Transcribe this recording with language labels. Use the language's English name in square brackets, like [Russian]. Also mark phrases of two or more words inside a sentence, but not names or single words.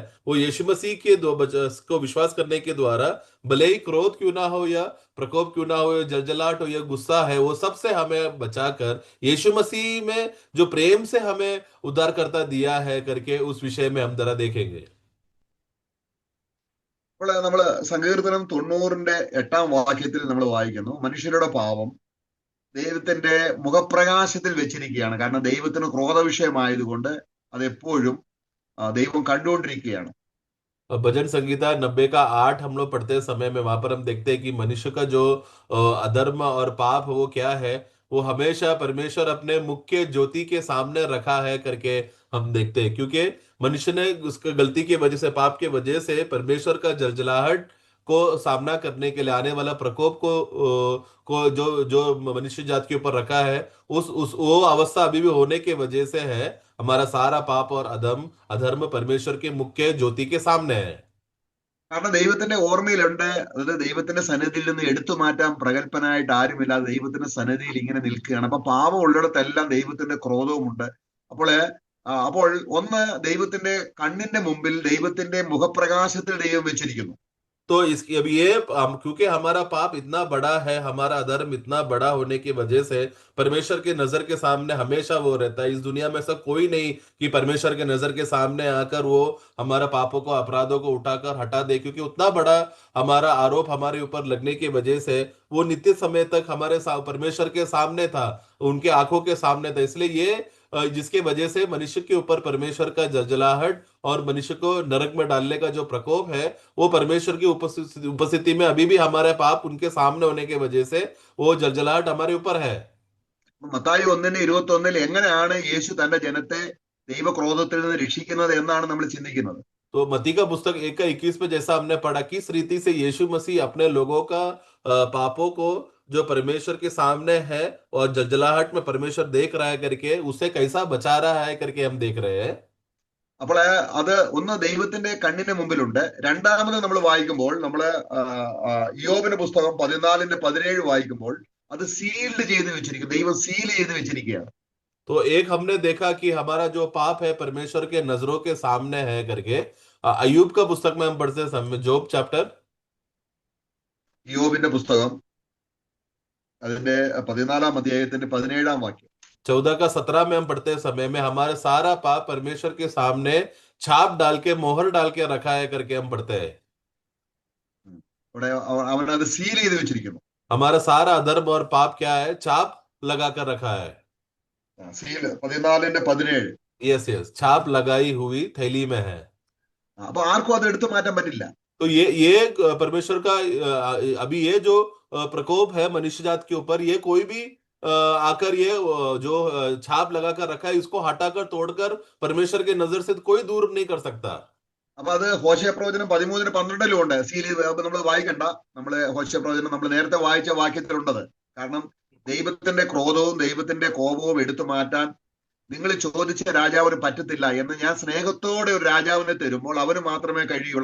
[Hindi] वो यीशु मसीह के को विश्वास करने के द्वारा, भले ही क्रोध क्यों ना हो या प्रकोप क्यों ना हो या जलजलाहट हो या गुस्सा है, वो सबसे हमें बचाकर यीशु मसीह में जो प्रेम से हमें उद्धारकर्ता दिया है करके उस विषय में हम जरा देखेंगे। [Malayalam] അപ്പോൾ നമ്മള് സങ്കീർത്തനം 98-ാം വാക്യത്തിൽ നമ്മൾ വായിക്കുന്നു, മനുഷ്യരുടെ പാപം ദൈവത്തിന്റെ മുഖപ്രകാശത്തിൽ വെച്ചിരിക്കുകയാണ്. കാരണം ദൈവത്തിന് ക്രോധ വിഷയമായതുകൊണ്ട് അതെപ്പോഴും ദൈവം കണ്ടുകൊണ്ടിരിക്കുകയാണ്. [Hindi] और भजन संगीता 90 का 8 हम लोग पढ़ते समय में वहां पर हम देखते हैं कि मनुष्य का जो अधर्म और पाप वो क्या है, वो हमेशा परमेश्वर अपने मुख के ज्योति के सामने रखा है करके हम देखते हैं। क्योंकि मनुष्य ने उसके गलती की वजह से, पाप की वजह से परमेश्वर का जलजलाहट को सामना करने के लिए, आने वाला प्रकोप को जो जो मनुष्य जात के ऊपर रखा है, उस वो अवस्था अभी भी होने की वजह से है। हमारा सारा पाप और अधम अधर्म परमेश्वर के मुख्य ज्योति के सामने है। [Malayalam] കാരണം ദൈവത്തിന്റെ ഓർമ്മയിലുണ്ട്, അതായത് ദൈവത്തിന്റെ സന്നിധിയിൽ നിന്ന് എടുത്തു മാറ്റാൻ പ്രഗത്ഭനായിട്ട് ആരുമില്ലാതെ ദൈവത്തിന്റെ സന്നിധിയിൽ ഇങ്ങനെ നിൽക്കുകയാണ്. അപ്പൊ പാപം ഉള്ളിടത്തെല്ലാം ദൈവത്തിന്റെ ക്രോധവുമുണ്ട്. അപ്പോൾ അപ്പോൾ ഒന്ന്, ദൈവത്തിന്റെ കണ്ണിന്റെ മുമ്പിൽ ദൈവത്തിന്റെ മുഖപ്രകാശത്തിൽ ദൈവം വെച്ചിരിക്കുന്നു. [Hindi] तो इसकी अब ये क्योंकि हमारा पाप इतना बड़ा है, हमारा अधर्म इतना बड़ा होने की वजह से परमेश्वर के नजर के सामने हमेशा वो रहता है। इस दुनिया में ऐसा कोई नहीं कि परमेश्वर के नजर के सामने आकर वो हमारा पापों को, अपराधों को उठाकर हटा दे, क्योंकि उतना बड़ा हमारा आरोप हमारे ऊपर लगने की वजह से वो नित्य समय तक हमारे परमेश्वर के सामने था, उनके आंखों के सामने था। इसलिए ये जिसके वजह से मनुष्य के ऊपर परमेश्वर का जलजलाहट और मनुष्य को नरक में डालने का जो प्रकोप है, वो परमेश्वर की उपस्थिति में अभी भी हमारे पाप उनके सामने होने की वजह से वो जलजलाहट हमारे ऊपर है। [Malayalam] മത്തായി 1:21 എങ്ങനെയാണ് യേശു തന്റെ ജനത്തെ ദൈവക്രോധത്തിൽ നിന്ന് രക്ഷിക്കുന്നത് എന്നാണ് നമ്മൾ ചിന്തിക്കുന്നത്. [Hindi] तो मत्ती का पुस्तक 1 का 21 में जैसा हमने पढ़ा, किस रीति से यीशु मसीह अपने लोगों का पापों को जो परमेश्वर के सामने है और जलजलाहट में परमेश्वर देख रहा है करके उसे कैसा बचा रहा है करके हम देख रहे हैं। [Malayalam] അപ്പോൾ അത് ഒന്ന് ദൈവത്തിന്റെ കണ്ണിന് മുമ്പിലുണ്ട്. രണ്ടാമത് നമ്മൾ വായിക്കുമ്പോൾ നമ്മള് ഇയ്യോബിന്റെ പുസ്തകം 14:17 വായിക്കുമ്പോൾ അത് സീൽഡ് ചെയ്ത് വെച്ചിരിക്കും, ദൈവം സീൽ ചെയ്ത് വെച്ചിരിക്കുകയാണ്. [Hindi] तो एक हमने देखा कि हमारा जो पाप है परमेश्वर के नजरों के सामने है करके, अय्यूब का पुस्तक में हम पढ़ते समय, जोब चैप्टर [Malayalam] ഇയ്യോബിന്റെ പുസ്തകം അതിന്റെ 14-ാം അധ്യായത്തിന്റെ 17-ാം വാക്യം. [Hindi] 14 का 17 में हम पढ़ते समय में हमारे सारा पाप परमेश्वर के सामने छाप डाल के, मोहर डाल के रखा है करके हम पढ़ते हैं। [Malayalam] അവിടെ അവനത് സീൽ ചെയ്ത് വെച്ചിരിക്കുന്നു. [Hindi] हमारा सारा अधर्म और पाप क्या है, छाप लगा कर रखा है। [Malayalam] സീല് 14:17. [English] yes yes, [Hindi] छाप लगाई हुई थैली में है। [Malayalam] അപ്പൊ ആർക്കും അത് എടുത്തു മാറ്റാൻ പറ്റില്ല. [Hindi] तो ये परमेश्वर का अभी ये जो प्रकोप है मनुष्य जात के ऊपर, ये कोई भी आकर ये जो छाप लगा कर रखा है, इसको हटाकर तोड़कर परमेश्वर के नजर से कोई दूर नहीं कर सकता। [Malayalam] അപ്പൊ അത് ഹോശേയ പ്രവചനം 13:12 ഉണ്ട്. സീൽ നമ്മൾ വായിക്കണ്ട, നമ്മള് ഹോശേയ പ്രവചനം നമ്മൾ നേരത്തെ വായിച്ച വാക്യത്തിലുണ്ടത്. കാരണം ദൈവത്തിന്റെ ക്രോധവും ദൈവത്തിന്റെ കോപവും എടുത്തു മാറ്റാൻ നിങ്ങൾ ചോദിച്ച രാജാവിന് പറ്റത്തില്ല എന്ന് ഞാൻ സ്നേഹത്തോടെ ഒരു രാജാവിനെ തരുമ്പോൾ അവന് മാത്രമേ കഴിയുള്ളൂ.